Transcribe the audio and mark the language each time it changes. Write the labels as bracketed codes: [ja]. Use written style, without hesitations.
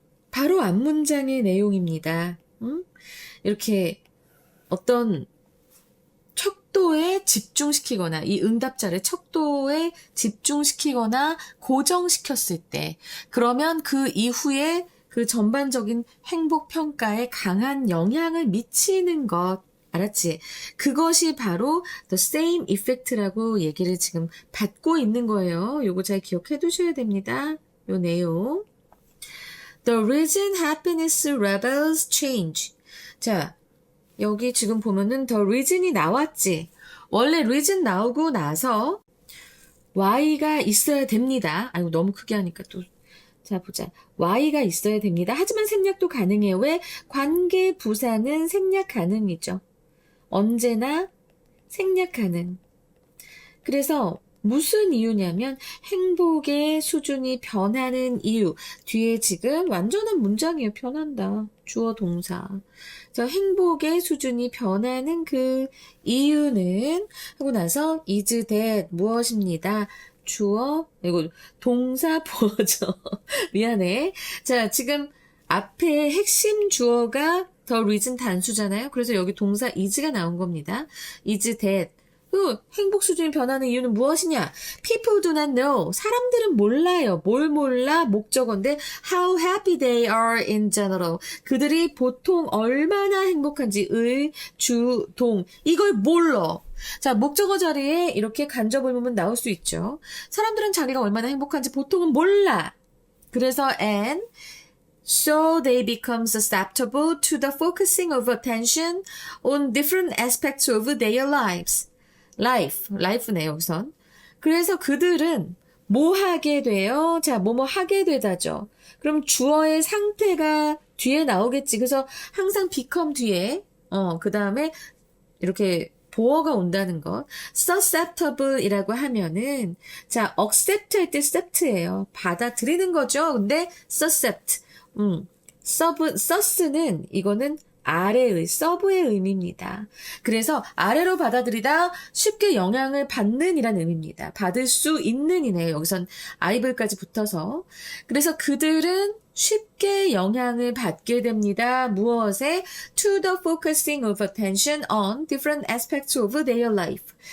[ko] 바로 앞문장의 내용입니다. 이렇게 어떤 척도에 집중시키거나, 이 응답자를 척도에 집중시키거나 고정시켰을 때, 그러면 그 이후에 그 전반적인 행복 평가에 강한 영향을 미치는 것, 알았지? 그것이 바로 [en] the same effect [ko] 라고 얘기를 지금 받고 있는 거예요. 요거 잘 기억해 두셔야 됩니다. 요 내용. [en] The reason happiness levels change. [ko] 자, 여기 지금 보면은 the reason이 나왔지. 원래 reason 나오고 나서 y가 있어야 됩니다. 아이고, 너무 크게 하니까 또. 자, 보자. y가 있어야 됩니다. 하지만 생략도 가능해요. 왜? 관계 부사는 생략 가능이죠. 언제나 생략 가능. 그래서 무슨 이유냐면 행복의 수준이 변하는 이유. 뒤에 지금 완전한 문장이에요. 변한다. 주어 동사. 자, 행복의 수준이 변하는 그 이유는 하고 나서 [en] is that [ko] 무엇입니다. 주어, 이거 동사 보어죠. 미안해. 자, 지금 앞에 핵심 주어가 the reason 단수잖아요. 그래서 여기 동사 is가 나온 겁니다. is that. 행복 수준이 변하는 이유는 무엇이냐? [en] People do not know. [ko] 사람들은 몰라요. 뭘 몰라? 목적어인데 [en] how happy they are in general. [ko] 그들이 보통 얼마나 행복한지 의, 주, 동. 이걸 몰라. 자, 목적어 자리에 이렇게 간접을 보면 나올 수 있죠. 사람들은 자기가 얼마나 행복한지 보통은 몰라. 그래서 [en] and so they become susceptible to the focusing of attention on different aspects of their lives. [ko] life네, 여기선. 그래서 그들은 뭐 하게 돼요? 자, 뭐뭐 하게 되다죠. 그럼 주어의 상태가 뒤에 나오겠지. 그래서 항상 become 뒤에, 그 다음에 이렇게 보어가 온다는 것. susceptible 이라고 하면은, 자, accept 할 때 accept예요. 받아들이는 거죠. 근데 suscept. sus는 이거는 아래의, 서브의 의미입니다. 그래서 아래로 받아들이다 쉽게 영향을 받는 이란 의미입니다. 받을 수 있는 이네요. 여기선 ible까지 붙어서. 그래서 그들은 쉽게 영향을 받게 됩니다. 무엇에? [en] To the focusing of attention on different aspects of their life.